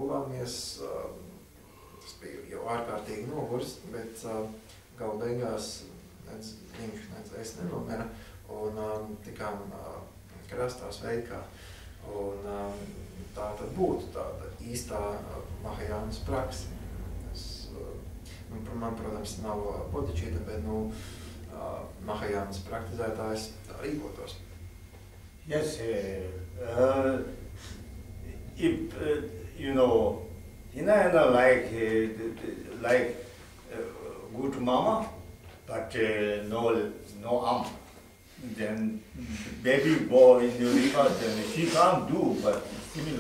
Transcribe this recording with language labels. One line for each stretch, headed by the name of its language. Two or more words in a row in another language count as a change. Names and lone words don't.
Latvian: tas bija jau ārkārtīgi nogurs, bet galu beigās nec viņš, nec es nenomera, un tikām krastā sveikā, un tā tad būtu tāda īstā Mahajānas praksa. Man, protams, nav bodhicitta, bet Mahajānas praktizētājs tā rīkotos.
English: Yes, if you know, Hinayana like good mama, but no arm. Then baby boy in the river, then she can't do, but similar.